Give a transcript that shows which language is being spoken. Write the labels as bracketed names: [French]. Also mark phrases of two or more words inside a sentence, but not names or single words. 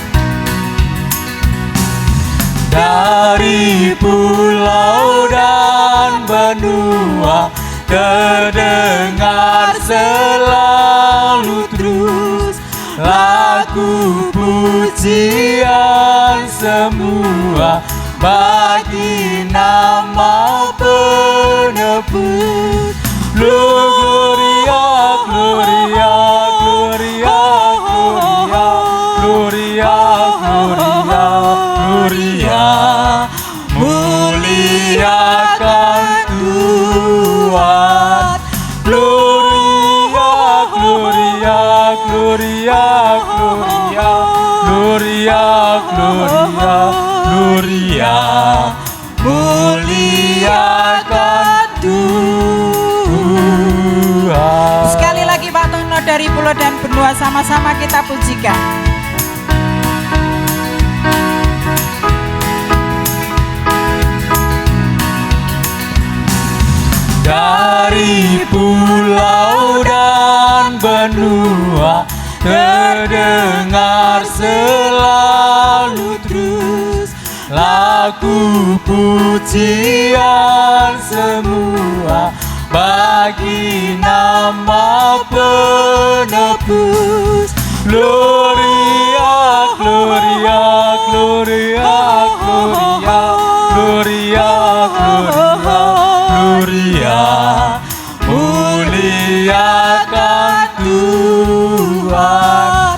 [Indonesian] Dari pulau dan benua terdengar selalu terus lagu pujian semua bagi nama penebus. [Latin] Gloria, Gloria, Gloria, Gloria, Gloria, Gloria, [Indonesian] muliakan Tuhan. [Latin] Gloria, Gloria, Gloria, Gloria, Gloria, Gloria, Gloria, [Indonesian] muliakan Tuhan. Sekali lagi Pak Tono dari pulau dan benua sama-sama kita pujikan. Dari pulau dan benua terdengar selalu terus lagu pujian semua bagi nama penebus. [Latin] Gloria, Gloria, Gloria. Gloria, Gloria, Gloria, Gloria, [Indonesian] muliakan Tuhan.